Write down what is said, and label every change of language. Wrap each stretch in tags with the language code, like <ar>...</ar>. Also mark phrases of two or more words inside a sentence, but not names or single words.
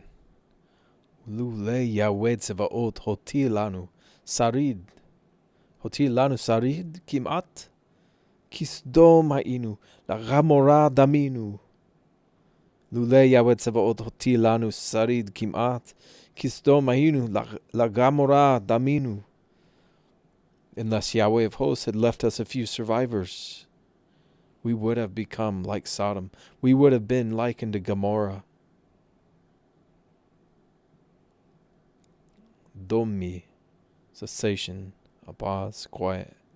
<he>לולי יהוה צבאות הותיר לנו שריד. הותיר לנו שריד כמעט. כסדום היינו לעמורה דמינו. לולי יהוה צבאות הותיר לנו שריד כמעט. כסדום היינו לעמורה דמינו.</he> <en>Unless Yahweh of hosts had left us a few survivors, we would have become like Sodom. We would have been likened to Gomorrah. Domi, cessation, a pause, quiet.</en>